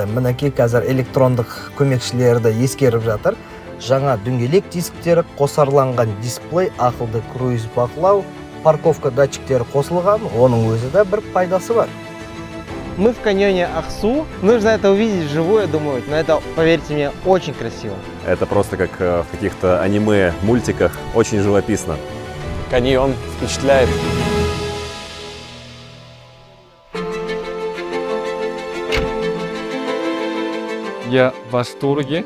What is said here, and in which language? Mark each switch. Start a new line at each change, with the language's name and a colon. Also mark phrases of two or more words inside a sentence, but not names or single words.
Kazakh: Мінекей қазір электрондық көмекшілерді ескеріп жатыр. Жаңа дөңгелек дисктері, қосарланған дисплей, ақылды круиз бақылау, парковка датчиктері қосылған, оның өзі де бір пайдасы бар.
Russian: Мы в каньоне Аксу. Нужно это увидеть вживую, думаю, но это, поверьте мне, очень красиво. Это просто как в каких-то аниме, мультиках, очень живописно. Каньон впечатляет. Я в восторге.